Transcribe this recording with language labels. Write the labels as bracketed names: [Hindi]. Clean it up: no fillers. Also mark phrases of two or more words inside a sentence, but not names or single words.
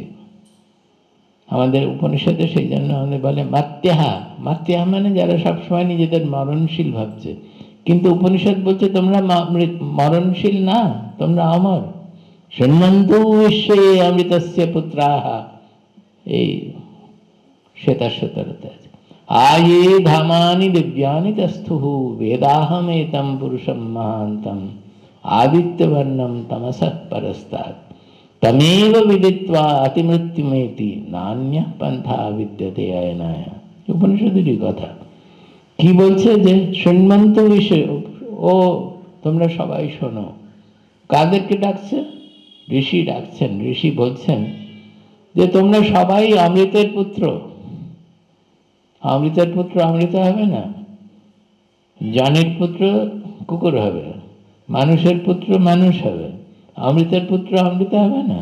[Bangla] আমাদের উপনিষদে সেই জন্য আমাদের বলে [Sanskrit] মাত্যাহা, মাত্যাহা [Bangla] মানে যারা সবসময় নিজেদের মরণশীল ভাবছে। কিন্তু উপনিষদ বলছে তোমরা মরণশীল না, তোমরা অমর। [Sanskrit] শৃণ্বন্তু বিশ্বে অমৃতস্য পুত্রাহা, [Bangla] এই শ্বেতাশ্বতরতে আছে। [Sanskrit] আয়ে ধামানি দিব্যানি তস্থুঃ বেদাহমেতম পুরুষম মহান্তম আদিত্যবর্ণম তমসঃ পরস্তাৎ তমেব বিদিত্বা অতিমৃত্যুমেতি নান্যঃ পন্থা বিদ্যতে অয়নায়। [Bangla] উপনিষদেরই কথা। কি বলছে যে [Sanskrit] শৃণ্বন্ত বিষয়, [Bangla] ও তোমরা সবাই শোনো। কাদেরকে ডাকছে? ঋষি ডাকছেন। ঋষি বলছেন যে তোমরা সবাই অমৃতের পুত্র। অমৃতের পুত্র অমৃত হবে না, জনের পুত্র কুকুর হবে, মানুষের পুত্র মানুষ হবে, অমৃতের পুত্র অমৃত হবে না।